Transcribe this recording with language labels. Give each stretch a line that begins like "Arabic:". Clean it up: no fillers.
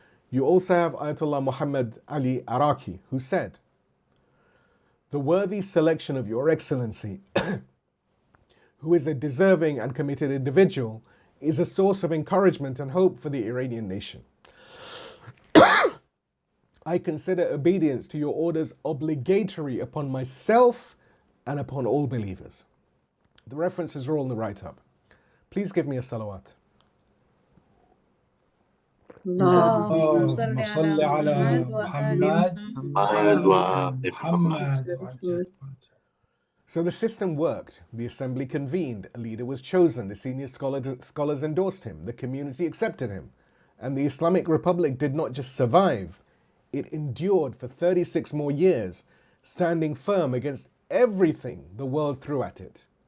English: You also have Ayatollah Muhammad Ali Araki, who said, the worthy selection of Your Excellency, who is a deserving and committed individual, is a source of encouragement and hope for the Iranian nation. I consider obedience to your orders obligatory upon myself and upon all believers. The references are all in the write-up. Please give me a salawat.
Arabic: اللهم صل على محمد وآل محمد.
English: So the system worked. The assembly convened. A leader was chosen. The senior scholars endorsed him. The community accepted him. And the Islamic Republic did not just survive, it endured for 36 more years, standing firm against everything the world threw at it.